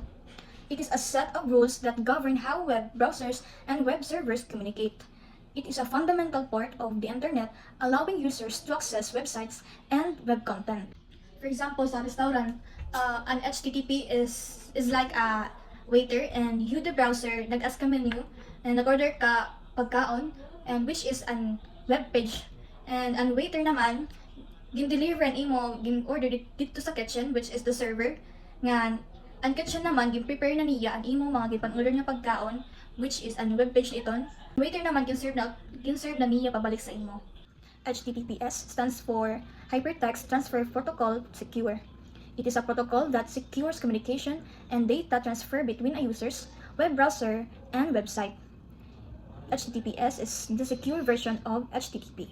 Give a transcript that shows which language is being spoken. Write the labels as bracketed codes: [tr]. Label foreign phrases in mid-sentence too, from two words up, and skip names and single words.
[en] It is a set of rules that govern how web browsers and web servers communicate. It is a fundamental part of the internet, allowing users to access websites and web content. For example, sa restaurant, an HTTP is like a waiter, and you the browser [hil] nag-ask ka [en] menu and [hil] nag-order ka pagkaon, [en] and which is an web page, and [hil] ang waiter naman gin-deliver imo gin-order dito sa kitchen, [en] which is the server, [hil] nga ang kitchen naman gin-prepare na niya ang imo mga gipan-order nga pagkaon, [en] which is an web page iton. [hil] Waiter naman gin-serve na niya pabalik sa imo. [en] HTTPS stands for Hypertext Transfer Protocol Secure. It is a protocol that secures communication and data transfer between a user's web browser and website. HTTPS is the secure version of HTTP.